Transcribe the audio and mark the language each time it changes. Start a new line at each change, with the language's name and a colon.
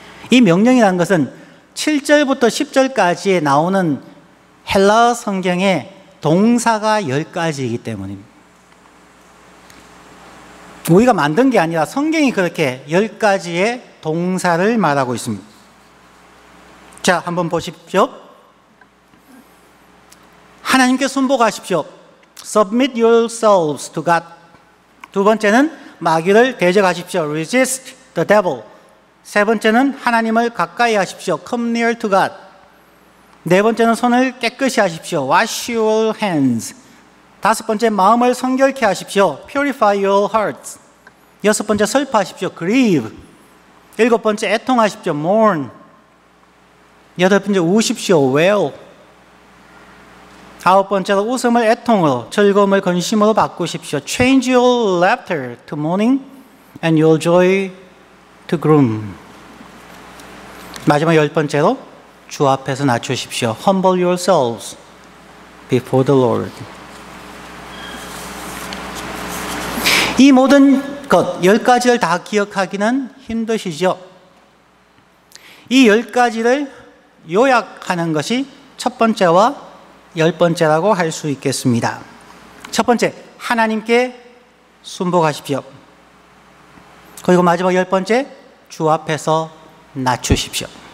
Korean: 이 명령이라는 것은 7절부터 10절까지에 나오는 헬라어 성경에 동사가 10가지이기 때문입니다. 우리가 만든 게 아니라 성경이 그렇게 10가지의 동사를 말하고 있습니다. 자, 한번 보십시오. 하나님께 순복하십시오.
English: Submit yourselves to God.
Korean: 두 번째는 마귀를 대적하십시오.
English: Resist the devil.
Korean: 세 번째는 하나님을 가까이 하십시오.
English: Come near to God.
Korean: 네 번째는 손을 깨끗이 하십시오.
English: Wash your hands.
Korean: 다섯 번째, 마음을 성결케 하십시오.
English: Purify your hearts.
Korean: 여섯 번째, 슬퍼하십시오.
English: Grieve.
Korean: 일곱 번째, 애통하십시오.
English: Mourn.
Korean: 여덟 번째, 우십시오.
English: Wail.
Korean: 아홉 번째로, 웃음을 애통으로, 즐거움을 근심으로 바꾸십시오.
English: Change your laughter to mourning and your joy to gloom.
Korean: 마지막 열 번째로, 주 앞에서 낮추십시오.
English: Humble yourselves before the Lord.
Korean: 이 모든 것 10가지를 다 기억하기는 힘드시죠? 이 10가지를 요약하는 것이 첫 번째와 10번째라고 할 수 있겠습니다. 첫 번째, 하나님께 순복하십시오. 그리고 마지막 10번째, 주 앞에서 낮추십시오.